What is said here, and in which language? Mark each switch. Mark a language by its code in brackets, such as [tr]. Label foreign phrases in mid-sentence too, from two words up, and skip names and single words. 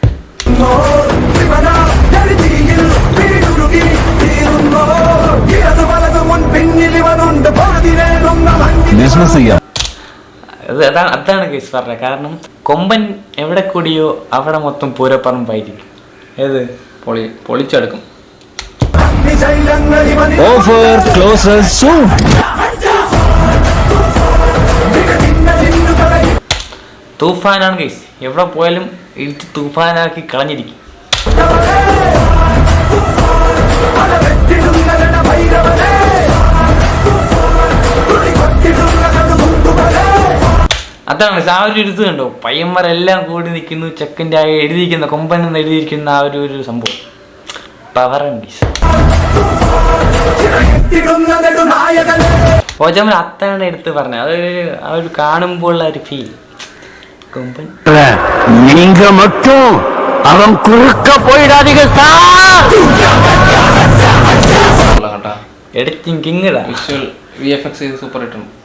[ml] അതാണ് കേസ് പറഞ്ഞത്. കാരണം കൊമ്പൻ എവിടെ കൂടിയോ അവിടെ മൊത്തം പൂരപ്പറമ്പായിരിക്കും. ഏത് പൊളിച്ചെടുക്കും. [en] Offer closes soon. [ml] തൂഫാനാണ് ഗൈസ്, എവിടെ പോയാലും ഇടിച്ച് തൂഫാനാക്കി കളഞ്ഞിരിക്കും. അതാണ് ആ ഒരു എഴുത്ത് കണ്ടോ, പയ്യന്മാരെല്ലാം കൂടി നിൽക്കുന്നു, ചെക്കൻ്റെ ആ എഴുതിയിരിക്കുന്ന കൊമ്പൻ എന്ന് എഴുതിയിരിക്കുന്ന ആ ഒരു സംഭവം പവറാണ് ഗൈസ്. ഓജാമൻ അത്താണ് എടുത്ത് പറഞ്ഞത്, അതൊരു ആ ഒരു കാണുമ്പോൾ ഒരു ഫീൽ. കൊമ്പൻ [ta] நீங்க மட்டும் அவன் குறுக்க போயிடாதீங்க சார். [en] editing king [ml] ഇടാ, [en] visual VFX [ml] ചെയ്ത് സൂപ്പർ ആയിട്ടുണ്ട്.